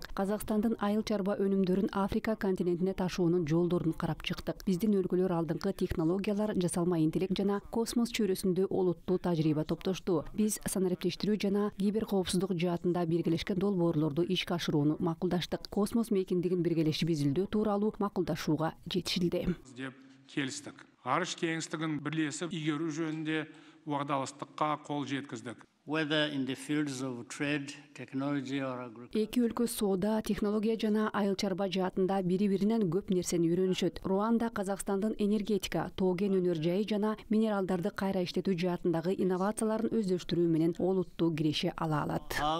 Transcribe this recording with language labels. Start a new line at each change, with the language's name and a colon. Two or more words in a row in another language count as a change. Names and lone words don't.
Kyrgyz: Казакстандын айыл чарба өнүмдөрүн Африка континентине ташуунун жолдорун карап чыктык. Биздин өлкөлөр алдыңкы технологиялар, жасалма интеллект жана космос чөйрөсүндө олуттуу тажрыйба топтошту. Биз санариптештирүү жана киберкоопсуздук жаатында биргелешкен долбоорлорду ишке ашырууну макулдаштык. Космос мейкиндигин биргелешип изилдөө тууралуу макулдашууга жетишилди.
Kazakh: Келістік. Ғарыш кеңістігін бірлесіп игерүү жөнінде уағдаластыққа қол жеткіздік.
Kyrgyz: Эки өлкө соода, технология жана айыл чарба жаатында бири-биринен көп нерсени үйрөнүшөт. Руанда Казакстандын энергетика, тоген өнөр жайы жана минералдарды кайра иштетүү жаатындагы инновацияларын өздөштүрүү менен олуттуу киреше ала алат.